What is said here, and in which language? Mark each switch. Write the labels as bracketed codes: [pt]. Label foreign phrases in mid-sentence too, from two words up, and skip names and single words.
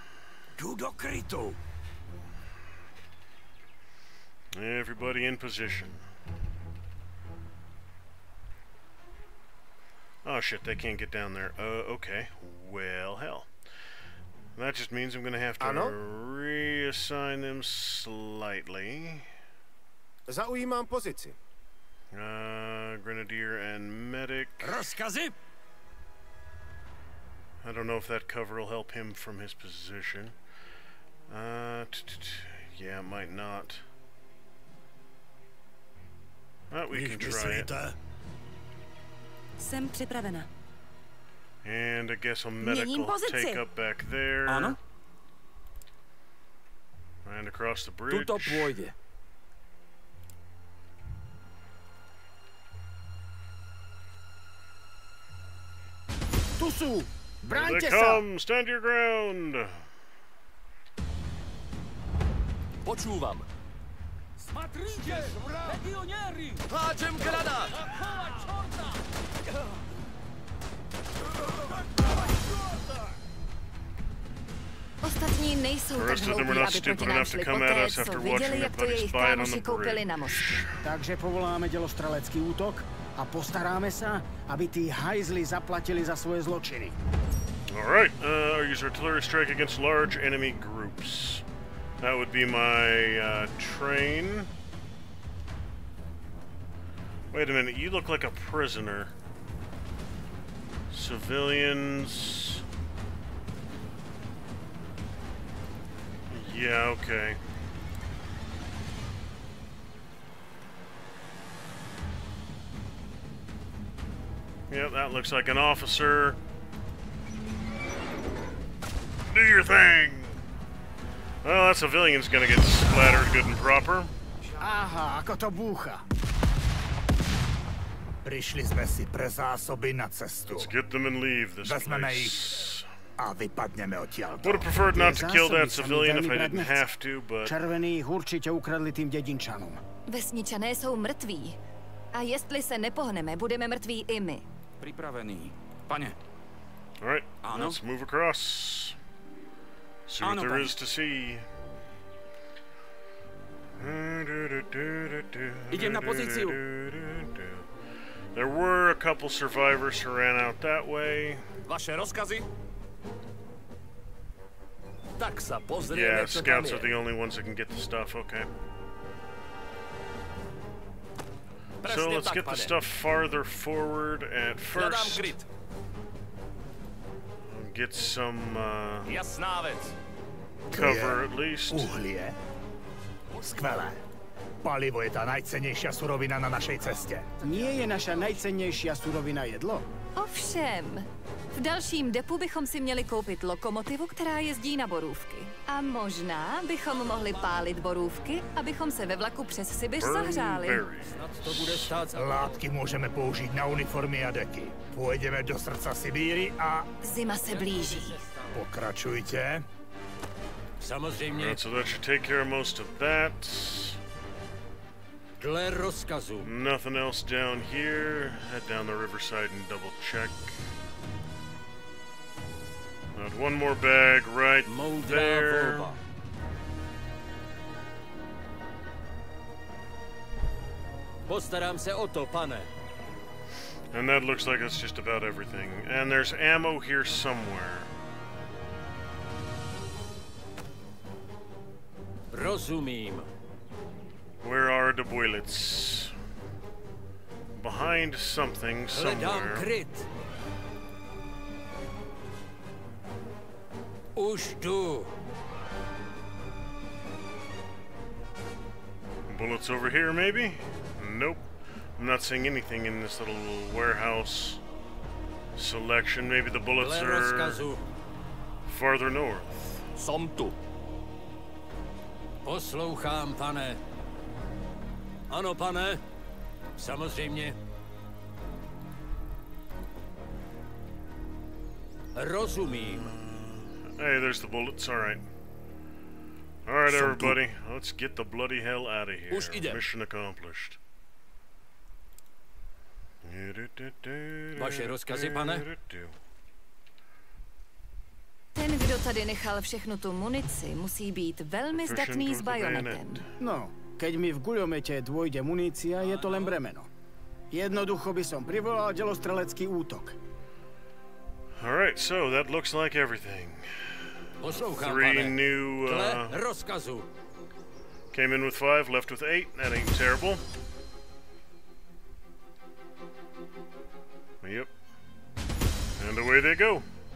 [en] Everybody in position. Oh shit, they can't get down there. Okay. Well, hell. That just means I'm gonna have to reassign them slightly. [cs] Zaujímám pozici. [en] Grenadier and medic. [cs] Rozkazy? [en] I don't know if that cover will help him from his position. Yeah, it might not. But we can try it. [cs] Jsem připravena. [en] And I guess a medic will take up back there. [cs] Ano? [en] And across the bridge. [sk] Tuto pôjde. Tu sú! [en] Here [sk] Bráňte [en] they [sk] sa! [en] come! Stand your ground! [sk] Počúvam. [ru] Смотрите! Legionéri! [sk] Háčem granát! [cs] Ostatní nejsou tak hloupí, aby proti nám šli poté, co viděli, jak to jejich kámoši koupili na mostu. [sk] Takže povoláme dělostrelecký útok a postaráme sa, aby tí hajzli zaplatili za svoje zločiny. [en] Alright, use artillery strike against large enemy groups. That would be my train. Wait a minute, you look like a prisoner. Civilians. Yeah, okay. Yep, that looks like an officer. Do your thing! Well, that civilian's gonna get splattered good and proper. [sk] Aha, ako to búcha. [cs] Přišli jsme si pre zásoby na cestu. [en] Let's get them and leave this place. [sk] A vypadneme odtiaľto. [en] Would have preferred not to kill that civilian if I didn't have to, but... [sk] Červení ich určite ukradli tým dedinčanom. [cs] Vesničané jsou mrtví. A jestli se nepohneme, budeme mrtví i my. [sk] Pripravený. Pane. [en] Alright, let's move across. See what there is to see. [sk] Idem na pozíciu. [en] There were a couple survivors who ran out that way. [sk] Vaše rozkazy? Tak sa pozrieme, [en] yeah, scouts are the only ones that can get the stuff, okay. So let's get the stuff farther forward at first. Get some cover at least. [sk] Uhlie. Skvelé. Palivo je tá najcennejšia surovina na našej ceste. Nie je naša najcennejšia surovina jedlo? [cs] Ovšem. V dalším depu bychom si měli koupit lokomotivu, která jezdí na borůvky. A možná bychom mohli pálit borůvky, abychom se ve vlaku přes Sibiř zahřáli. To bude stát. Látky můžeme použít na uniformy a deky. Půjdeme do srdca Sibíry a... Zima se blíží. Pokračujte. Samozřejmě. [en] So that should take care of most of that. [cs] Dle rozkazu. [en] Nothing else down here. Head down the riverside and double check. Got one more bag right there. [cs] Postarám se o to, pane. [en] And that looks like it's just about everything. And there's ammo here somewhere. [cs] Rozumím. [en] Where are the bullets? Behind something somewhere. [cs] Kryt. Už jdu. [en] Bullets over here, maybe? Nope. I'm not seeing anything in this little warehouse selection. Maybe the bullets are farther north. [sk] Som tu. [cs] Poslouchám, pane. Ano, pane. Samozřejmě. Rozumím. [en] Hey, there's the bullets. All right. All right, everybody. Let's get the bloody hell out of here. Mission accomplished. [cs] Vaše rozkazy, pane? Ten, kdo tady nechal všechnu tu munici, musí být velmi zdatný s bajonetem. [sk] No, keď mi v guľomete dôjde munícia, je to len bremeno. Jednoducho by som privolal delostrelecký útok. [en] All right, so that looks like everything. Three new came in with 5, left with 8. That ain't terrible. Yep. And away they go.